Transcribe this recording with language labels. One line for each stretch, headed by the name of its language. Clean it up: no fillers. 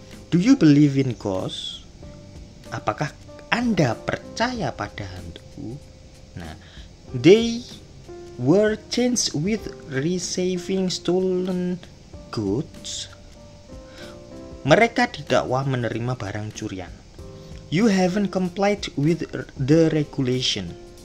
English: Do you believe in ghosts?
Indonesian: Apakah Anda percaya pada hantu?
English: Nah, they were changed with receiving stolen goods.
Indonesian: Mereka didakwa menerima barang curian.
English: You haven't complied with the regulation.